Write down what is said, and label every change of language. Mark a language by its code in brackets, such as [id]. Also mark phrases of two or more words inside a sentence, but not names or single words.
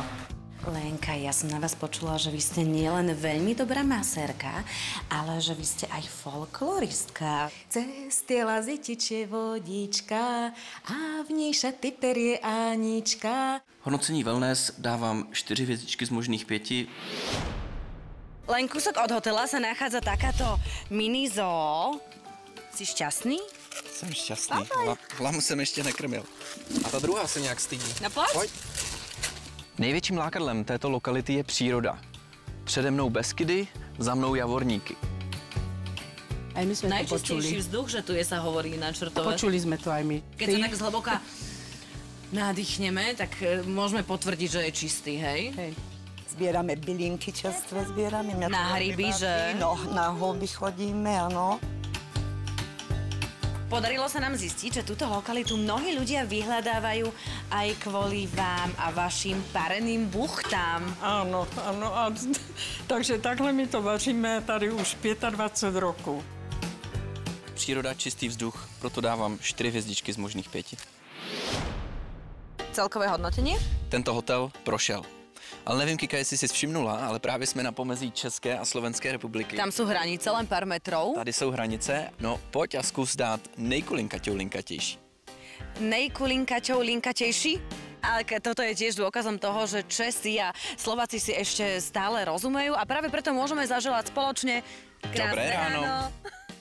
[sk] Lenka, ja som na vás počula, že vy ste nielen veľmi dobrá masérka, ale že vy ste aj folkloristka. Cez tie lazy tečie vodička a v nej šaty perie Anička. [cs] Hodnocení wellness dávám 4 hvězdičky z možných 5. [sk] Len kúsok od hotela sa nachádza takáto mini zoo. Si šťastný? [cs] Jsem šťastný. Hlavu jsem ještě nekrmil. A ta druhá se nějak stydí. Na plac? Pojď. Největším lákadlem této lokality je příroda. Přede mnou Beskydy, za mnou Javorníky. [sk] Aj my sme to Najčistejší počuli. vzduch, že tu je, sa hovorí na Čertove. Počuli sme to aj my. Keď sa tak zhlboka nadýchneme, tak môžeme potvrdiť, že je čistý, hej? Hej. Zbierame bylinky čerstvé, zbierame. Na hryby, že? [cs] No, na houby chodíme, áno. [sk] Podarilo sa nám zistiť, že túto lokalitu mnohí ľudia vyhľadávajú aj kvôli vám a vašim pareným buchtám. Áno, áno. [cs] Takže takhle my to vaříme tady už 25 rokov. Příroda, čistý vzduch, proto dávám 4 hvězdičky z možných 5. [sk] Celkové hodnotenie? [cs] Tento hotel prošel. Ale nevím, Kika, jestli jsi všimnula, ale právě jsme na pomezí České a Slovenské republiky. [sk] Tam sú hranice, len pár metrov. [cs] Tady jsou hranice, no pojď a zkus dát nejkulinkaťou linkatější. [sk] Nejkulinkaťou linkatejší? Ale toto je tiež dôkazom toho, že Česi a Slováci si ešte stále rozumejú a práve preto môžeme zaželať spoločne krásne Dobré ráno. ráno.